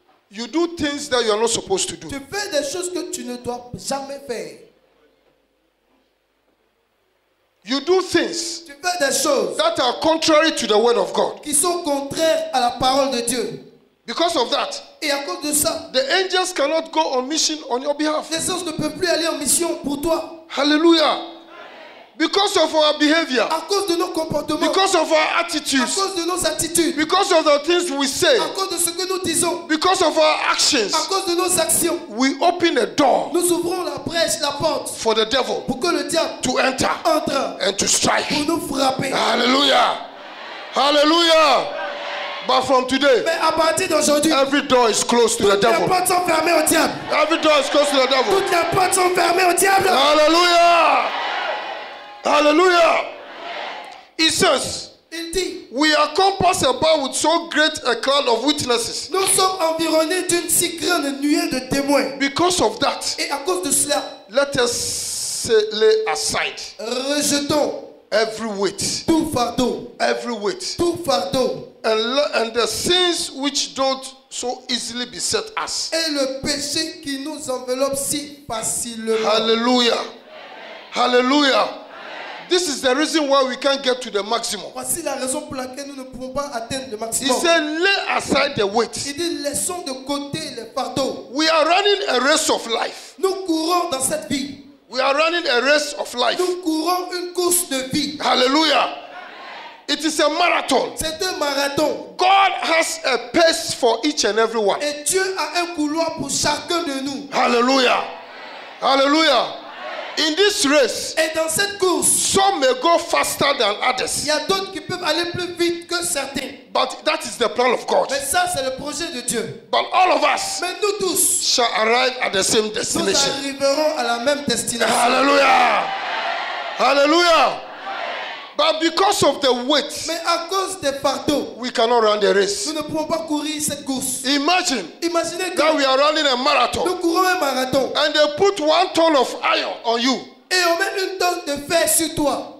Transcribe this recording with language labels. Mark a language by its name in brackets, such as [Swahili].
[English] you do things that you are not supposed to do. [French] tu fais des choses que tu ne dois jamais faire. [English] You do things [French] Tu fais des choses [English] that are contrary to the word of God. [French] qui sont contraires à la parole de Dieu. [English] Because of that, [French] Et à cause de ça, [English] the angels cannot go on mission on your behalf. [French] les anges ne peuvent plus aller en mission pour toi. [English] Hallelujah. Because of our behavior. [French] À cause de nos comportements. [English] Because of our [French] À [English] attitudes. [French] cause de nos attitudes. [English] Because of the things we say. [French] À cause de ce que nous disons. [English] Because of our actions. [French] À cause de nos actions. [English] We open a door [French] Nous ouvrons la brèche, la porte. [English] for the devil [French] Pour que le diable [English] to enter [French] entre. [English] and to strike. [French] Pour nous frapper. [English] Hallelujah. Hallelujah. But from today, [French] Mais à partir d'aujourd'hui, [English] every door is closed to the [French] toutes les [English] devil. [French] portes sont fermées au diable. [English] Every door is closed to the devil. [French] Toutes les portes sont fermées au diable. [English] Hallelujah. Hallelujah. He says, [French] Il dit, [English] we are compassed about with so great a cloud of witnesses. [French] nous sommes environnés d'une si grande nuée de témoins. [English] Because of that, [French] Et à cause de cela, [English] let us lay aside [French] rejetons [English] every weight, [French] tout fardeau, [English] every weight, [French] tout fardeau [English] and the sins which don't so easily beset us. [French] et le péché qui nous enveloppe si facilement. [English] Hallelujah. Hallelujah. This is the reason why we can't get to the maximum. [French] Voici la raison pour laquelle nous ne pouvons pas atteindre le [English] He [French] maximum. [English] said, lay aside the weight. [French] Il dit, laissons de côté les fardeaux. [English] We are running a race of life. [French] Nous courons dans cette vie. [English] We are running a race of life. [French] Nous courons une course de vie. [English] Hallelujah. It is a marathon. [French] C'est un marathon. [English] God has a pace for each and every one. [French] Et Dieu a un couloir pour chacun de nous. [English] Hallelujah. Hallelujah. In this race, [French] Et dans cette course, [English] some may go faster than [French] il [English] others. [French] y a d'autres qui peuvent aller plus vite que certains. [English] But that is the plan of God. [French] Mais ça, c'est le projet de Dieu. [English] But all of us [French] Mais nous tous, [English] shall arrive at the same [French] nous [English] destination. [French] arriverons à la même destination. [English] Hallelujah. Hallelujah. But because of the weight, [French] Mais à cause des fardeaux, [English] we cannot run the race. [French] nous ne pouvons pas courir cette course. [English] Imagine [French] Imaginez [English] that [French] que [English] we are running a marathon [French] nous courons un marathon [English] and they put 1 ton of iron on you [French] et on met une tonne de fer sur toi